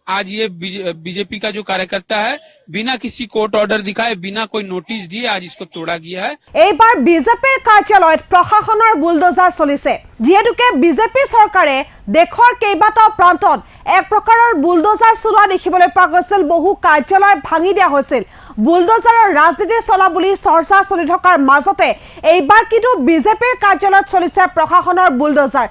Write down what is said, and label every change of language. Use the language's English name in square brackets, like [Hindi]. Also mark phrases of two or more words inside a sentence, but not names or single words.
[Hindi] आज ये बीजेपी का जो कार्यकर्ता है बिना किसी [English] court order [Hindi] दिखाए बिना कोई नोटिस दिए आज इसको तोड़ा गया है। [Assamese] এইবাৰ বিজেপিৰ কাৰ্যালয়ত প্ৰশাসনৰ বুলডোজাৰ চলিছে যিহেতুকে বিজেপি চৰকাৰে দেশৰ কেইবাটাও প্ৰান্তত এক প্ৰকাৰৰ বুলডোজাৰ চলোৱা দেখিবলৈ পোৱা গৈছিল। বহু কাৰ্যালয় ভাঙি দিয়া হৈছিল। বুলডোজাৰৰ ৰাজনীতি চলা বুলি চৰ্চা চলি থকাৰ মাজতে এইবাৰ কিন্তু বিজেপিৰ কাৰ্যালয়ত চলিছে প্ৰশাসনৰ বুলডোজাৰ।